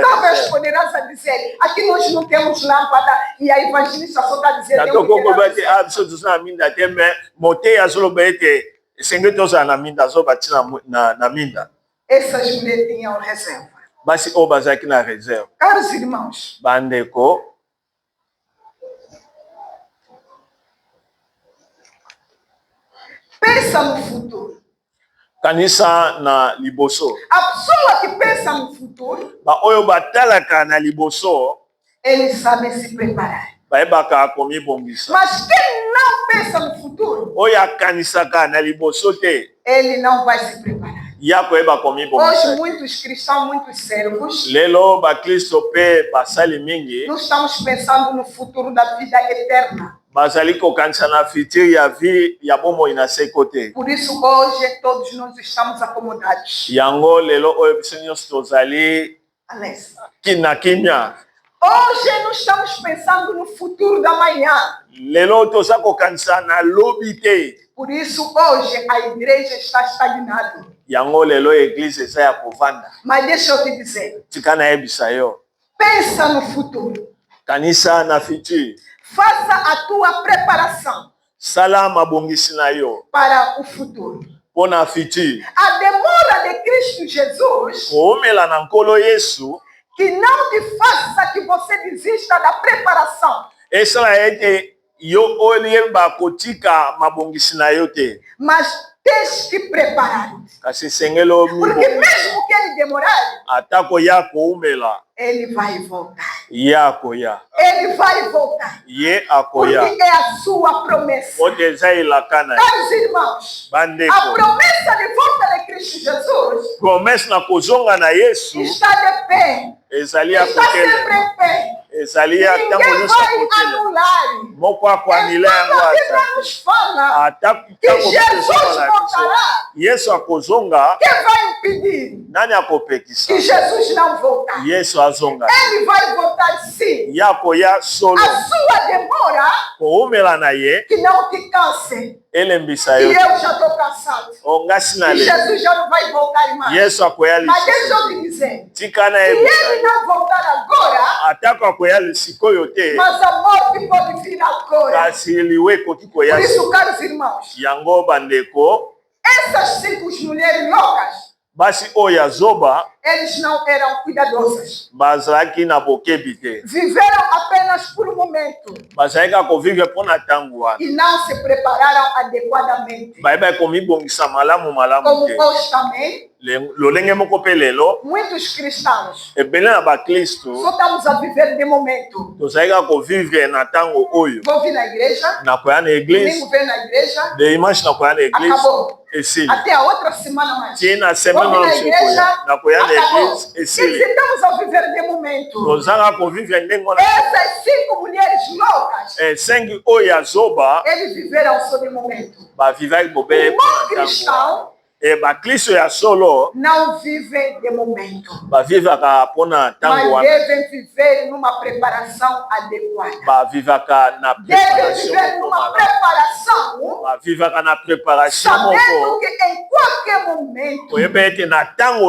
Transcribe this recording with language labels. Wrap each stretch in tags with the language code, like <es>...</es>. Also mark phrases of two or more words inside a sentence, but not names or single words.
<pt>Talvez reserve. poderás dizer, aqui nós não temos lâmpada e a evangelista só está dizendo.</pt> <ln>Nato kokoba ete biso toza na minda te me moteyi azoloba ete esengeli tozala na minda azoba ti na minda.</ln> <pt>Essas mulheres tinham reserva.</pt> <ln>Basi oyo bazalaki na reserve.</ln> <pt>Caros irmãos,</pt> <ln>Bandeko</ln> <pt>pensa no futuro.</pt> <ln>kanisa na liboso.</ln> <pt>A pessoa que pensa no futuro,</pt> <ln>Baoyo batalaka na liboso</ln> <pt>eles sabem se preparar.</pt> <ln>bayebaka komibongisa.</ln> <pt>Mas quem não pensa no futuro,</pt> <ln>Oyo akanisaka na liboso te</ln> <pt>ele não vai se preparar.</pt> <ln>ya koyeba</ln> <pt>Hoje</pt> <ln>komibongisa.</ln> <pt>muitos cristãos, muitos servos,</pt> <ln>Lelo bakristo mpe basali mingi</ln> <pt>não estamos pensando no futuro da vida eterna.</pt> <ln>bazali kokanisa na futur ya vie ya bomoi na seko te.</ln> <pt>Por isso hoje todos nós estamos acomodados.</pt> <ln>Yango lelo oyo biso nyonso tozali Alex. na kimia.</ln> <pt>Hoje não estamos pensando no futuro da manhã.</pt> <ln>Lelo toza kokanisa na lobi te.</ln> <pt>Por isso hoje a igreja está estagnada.</pt> <ln>Yango lelo eglise eza ya kovanda.</ln> <pt>Mas deixa eu te dizer,</pt> <ln>Tika nayebisa yo.</ln> <pt>pensa no futuro.</pt> <ln>Kanisa na futur.</ln> <pt>Faça a tua preparação</pt> <ln>Sala mabongisi na yo</ln> <pt>para o futuro.</pt> <ln>mpo na futur.</ln> <pt>A demora de Cristo Jesus</pt> <ln>Koomela na nkolo Yesu</ln> <pt>que não te faça que você desista da preparação,</pt> <ln>esala ete yo oyeba kotika mabongisi na yo te.</ln> <pt>mas tens que preparar.</pt> <ln>Kasi sengelo</ln> <pt>Porque mesmo que ele demorar,</pt> <ln>atako ya koumela</ln> <pt>ele vai voltar.</pt> <ln>ye akoya.</ln> <pt>Ele vai voltar.</pt> <ln>Ye</ln> <pt>Porque</pt> <ln>akoya.</ln> <pt>é a sua promessa.</pt> <ln>Ote eza elaka na ye.</ln> <pt>Caros irmãos, a</pt> <ln>Bandeko.</ln> <pt>promessa de volta de Cristo Jesus</pt> <ln>Promese na kozonga na Yesu</ln> <pt>está de pé.</pt> <ln>ezali ya</ln> <pt>Está sempre</pt> <ln>kokele.</ln> <pt>em pé.</pt> <ln>Ezali ya ntango</ln> <pt>Ninguém</pt> <ln>nyonso</ln> <pt>vai</pt> <ln>akotele.</ln> <pt>anular.</pt> <ln>Moko akoanila yango</ln> <pt>Enquanto a Bíblia</pt> <ln>ata.</ln> <pt>nos fala</pt> <ln>Ata</ln> <pt>que</pt> <ln>ntango</ln> <pt>Jesus</pt> <ln>tozonga na biso.</ln> <pt>voltará,</pt> <ln>Yesu akozonga,</ln> <pt>quem vai impedir</pt> <ln>nani akopekisa?</ln> <pt>que Jesus não voltar?</pt> <ln>Yesu azonga.</ln> <pt>Ele vai voltar sim.</pt> <ln>Ye akoya solo.</ln> <pt>A sua demora</pt> <ln>Koumela na ye</ln> <pt>que não te canse.</pt> <ln>elembisa</ln> <pt>E</pt> <ln>yo.</ln> <pt>eu já estou cansado.</pt> <ln>Ongasi na</ln> <pt>E</pt> <ln>le.</ln> <pt>Jesus já não vai voltar mais.</pt> <ln>Yesu akoya</ln> <pt>Mas deixa</pt> <ln>lisusu.</ln> <pt>eu te dizer,</pt> <ln>Tika na</ln> <pt>se</pt> <ln>yebisa</ln> <pt>ele</pt> <ln>yo.</ln> <pt>não voltar agora,</pt> <ln>Atako akoya lisikoyo te.</ln> <pt>mas a morte pode vir agora.</pt> <ln>Kasi liwe ekoki</ln> <pt>Por</pt> <ln>koya.</ln> <pt>isso, caros irmãos,</pt> <ln>Yango bandeko.</ln> <pt>essas 5 mulheres loucas,</pt> <ln>Basi oyo azoba</ln> <pt>eles não eram cuidadosas.</pt> <ln>bazalaki na bokebi te.</ln> <pt>Viveram apenas por um momento</pt> <ln>Bazalaki kovivre mpo na ntango wana.</ln> <pt>e não se prepararam adequadamente.</pt> <ln>Bayebaki komibongisa malamu</ln> <pt>Como</pt> <ln>te.</ln> <pt>hoje também,</pt> <ln>Lolenge moko mpe lelo</ln> <pt>muitos cristãos</pt> <ln>ebele na baklisto</ln> <pt>só estamos a viver de momento.</pt> <ln>tozalaki kovivre na ntango oyo</ln> <pt>Vou vir na igreja,</pt> <ln>nakoya na eglise</ln> <pt>domingo vem na igreja,</pt> <ln>dimanche nakoya na eglise</ln> <pt>acabou.</pt> <ln>esili</ln> <pt>Até a outra semana mais.</pt> <ln>tie na</ln> <pt>Vou</pt> <ln>semaine</ln> <pt>vir na</pt> <ln>oyo</ln> <pt>igreja,</pt> <ln>nakoya na</ln> <pt>acabou.</pt> <ln>eglise</ln> <pt>Quer</pt> <ln>esili</ln> <pt>dizer, estamos a viver de momento.</pt> <ln>tozanga kovivre ndenge wana.</ln> <pt>Essas 5 mulheres loucas,</pt> <ln>5 oyo azoba</ln> <pt>eles viveram só de momento.</pt> <ln>bavivaki bobele</ln> <pt>O</pt> <ln>mpo</ln> <pt>bom</pt> <ln>na ntango</ln> <pt>cristão</pt> <ln>baklisto ya solo</ln> <pt>não vive de momento,</pt> <ln>bavivaka mpo na ntango</ln> <pt>mas</pt> <ln>wana.</ln> <pt>devem viver numa preparação adequada.</pt> <ln>Bavivaka na</ln> <pt>Devem</pt> <ln>préparation</ln> <pt>viver</pt> <ln>moko</ln> <pt>numa</pt> <ln>malamu.</ln> <pt>preparação,</pt> <ln>Bavivaka na préparation</ln> <pt>sabendo</pt> <ln>moko</ln> <pt>que em qualquer momento</pt> <ln>koyeba ete na ntango</ln>